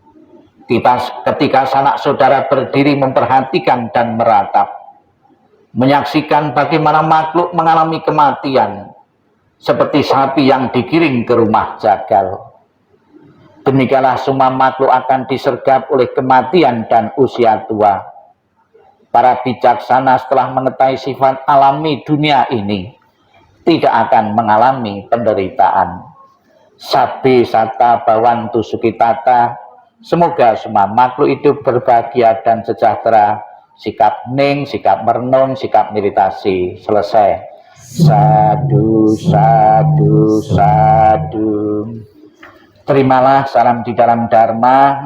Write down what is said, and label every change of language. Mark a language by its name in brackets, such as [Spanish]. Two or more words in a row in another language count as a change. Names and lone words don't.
[Indonesian] Ketika sanak saudara berdiri memperhatikan dan meratap, menyaksikan bagaimana makhluk mengalami kematian seperti sapi yang digiring ke rumah jagal. Demikianlah semua makhluk akan disergap oleh kematian dan usia tua. Para bijaksana setelah mengetahui sifat alami dunia ini tidak akan mengalami penderitaan. [Pali] Sabbe sata bhavantu sukhitata. [Indonesian] Semoga semua makhluk hidup berbahagia dan sejahtera. Sikap hening, sikap merenung, sikap meditasi. Selesai. [Pali] Sadu, sadu, sadu. [Indonesian] Terimalah salam di dalam Dharma.